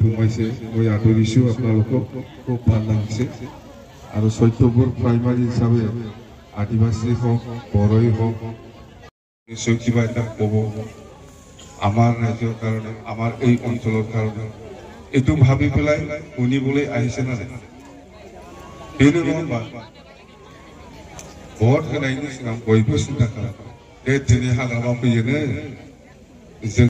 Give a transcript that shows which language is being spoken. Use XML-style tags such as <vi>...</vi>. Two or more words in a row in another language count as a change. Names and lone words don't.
<as>সোমাইছে মই আদৰিছোঁ আপোনালোকক খুব ভাল লাগিছে আৰু 14বোৰ প্ৰাইমাৰী হিচাপে আদিবাসী হওক বড়োই হওক নিশ্চয় কিবা এটা ক'ব আমাৰ ৰাজ্যৰ কাৰণে আমাৰ এই অঞ্চলৰ কাৰণে এইটো ভাবি পেলাই শুনিবলৈ আহিছে না সেইটো নহয় ভোট</as> <brx>होनायनि सिगां बयबो सिन्ता खालामो बे दिनै हाग्रामा फैयोनो जों</brx>